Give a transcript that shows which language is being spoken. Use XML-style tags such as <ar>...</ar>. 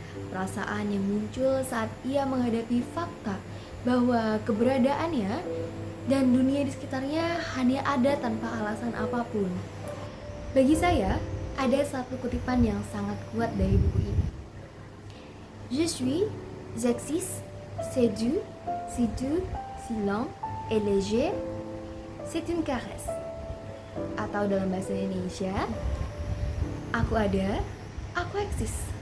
<id>Perasaan yang muncul saat ia menghadapi fakta bahwa keberadaannya dan dunia di sekitarnya hanya ada tanpa alasan apapun. Bagi saya, ada satu kutipan yang sangat kuat dari buku ini.</id> <fr>Je suis, j'existe, c'est doux, si lent et léger, c'est une caresse.</fr> <id>Atau dalam bahasa Indonesia, aku ada, aku eksis.</id>